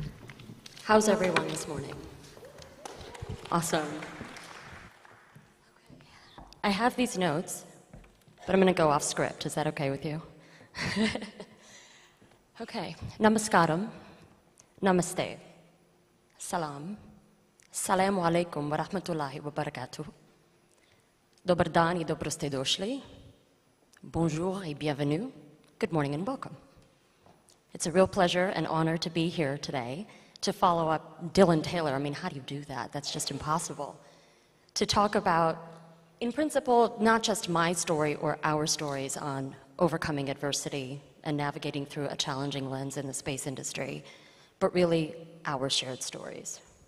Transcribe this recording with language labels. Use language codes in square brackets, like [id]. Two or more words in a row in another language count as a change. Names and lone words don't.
[en] How's everyone this morning? Awesome. Okay. I have these notes, but I'm going to go off script. Is that okay with you? Okay. [hi] नमस्कारम्. नमस्ते. [ar] Salam. السلام عليكم ورحمة الله وبركاته. [bs] Dobar dan I dobro ste došli. [fr] Bonjour et bienvenue. [en] Good morning and welcome. It's a real pleasure and honor to be here today to follow up Dylan Taylor. I mean, how do you do that? That's just impossible. to talk about, in principle, not just my story or our stories on overcoming adversity and navigating through a challenging lens in the space industry, but really our shared stories.